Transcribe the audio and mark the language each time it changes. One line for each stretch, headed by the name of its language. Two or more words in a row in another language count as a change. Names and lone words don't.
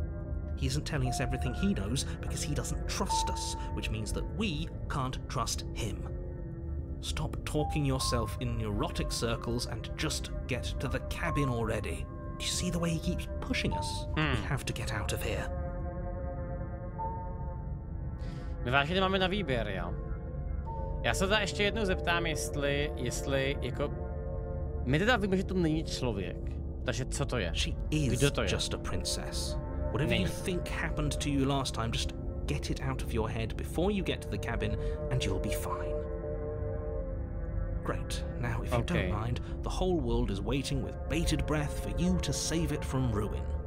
English: He isn't telling us everything he knows because he doesn't trust us, which means that we can't trust him. Stop talking yourself in neurotic circles and just get to the cabin already. Do you see the way he keeps pushing us? We have to get out of here.
Czech: My vážně máme na výběr, jo? Já se teda ještě jednou zeptám, jestli jako... My teda víme, že to není člověk. Takže co to je?
English: She is
Czech: Kdo to je?
English: just a princess. Whatever you think happened to you last time, just get it out of your head before you get to the cabin and you'll be fine. Great. Now, if you don't mind, the whole world is waiting with bated breath for you to save it from ruin.